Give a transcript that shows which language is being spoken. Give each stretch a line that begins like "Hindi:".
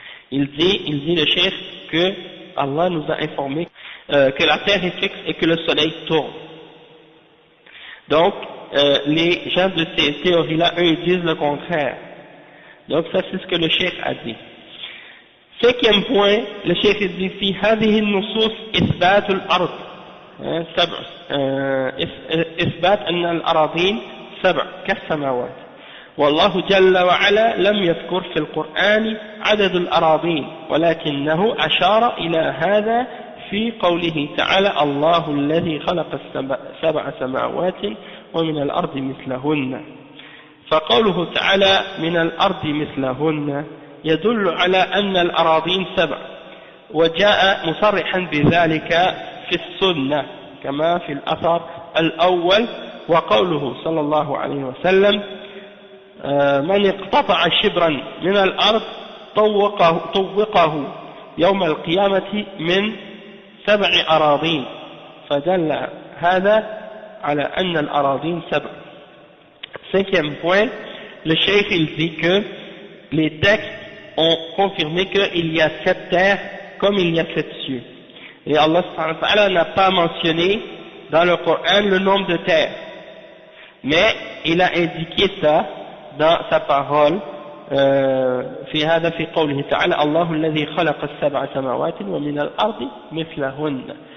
French: Il dit le chef que Allah nous a informé que la terre est fixe et que le soleil tourne. Donc, les gens de ces théories-là, eux, ils disent le contraire. Donc, ça, c'est ce que le chef a dit. Cinquième point, le chef dit ici,
Arabic: هذه النصوص إثبات الأرض إثبات أن الأراضين سبع كالسماوات. والله جل وعلا لم يذكر في القرآن عدد الأراضين ولكنه أشار إلى هذا في قوله تعالى الله الذي خلق سبع سماوات ومن الأرض مثلهن. فقوله تعالى من الأرض مثلهن يدل على أن الأراضين سبع، وجاء مصرحا بذلك في السنة كما في الأثر الأول. وقوله صلى الله عليه وسلم من اقتطع شبرا من الأرض طوقه يوم القيامة من 7 أراضين، فدل هذا على أن الأراضين 7.
French: Cinquième point, le cheikh il dit que les textes ont confirmé qu'il y a 7 terres comme il y a 7 cieux. Et Allah subhanahu wa ta'ala n'a pas mentionné dans le Coran le nombre de terres, mais il a indiqué ça dans sa parole
Arabic: في هذا في قوله تعالى الله الذي خلق السبع سماوات ومن الأرض مثلهن.